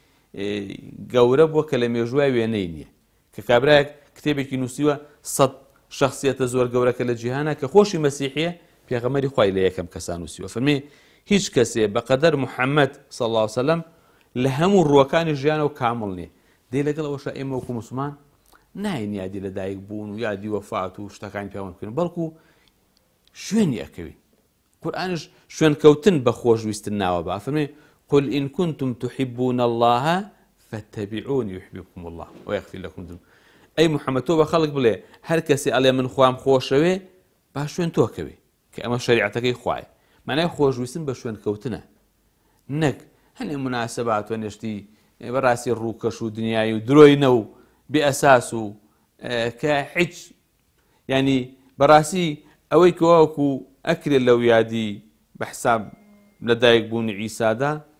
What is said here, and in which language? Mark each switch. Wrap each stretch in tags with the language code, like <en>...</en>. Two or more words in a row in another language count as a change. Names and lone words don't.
<ckb>گەورە بووە کە لە مێژوای وێنەی نییە کە کابرایەک کتێبێکی نووسیوە 100 شخصیەتە زۆر گەورەکە لە جیهانە کە خۆشی مەسیحیە پێغەمبەری خوای لە یەکەم کەسان نووسیوە فەرمێ هیچ کەسێ بەقەدەر محەممەد</ckb> <ar>صلی الله علیه وسلم</ar> <ckb>لە هەموو ڕووەکانی ژیانەوە کامڵ نییە دێ لەگەڵەوەش ئێمە وەکو مسلمان ناین یادی لە دایک بوون و یادی وەفات و شتەکانی پێوان بکەین بەڵکو شوێنی ئەکەوین قورئانش شوێن کەوتن بە خۆشویستن ناوە بە فەرمێ</ckb> <ar>قل إن كنتم تحبون الله فاتبعوني يحببكم الله ويغفر لكم ذنوبكم</ar> <ckb>ئەی محەممەد تۆ بە خەڵک بڵێ هەر کەسی ئەڵێ من خوام خۆشەوێ با شوێن تۆکەوێ کە ئەمە شەریعەتەکەی خوایە معنای خۆشویستن بە شوێن کەوتنە نەک هەنێ مناسەبات و نێشتی بەڕاستی ڕووکەش و دنیای و درۆینە و بێئەساس و کە هیچ ینی بەڕاستی ئەوەی کەواوەکو ئەکرێت لەو یادی بە حساب لەدایک بوونی عیسادا</ckb>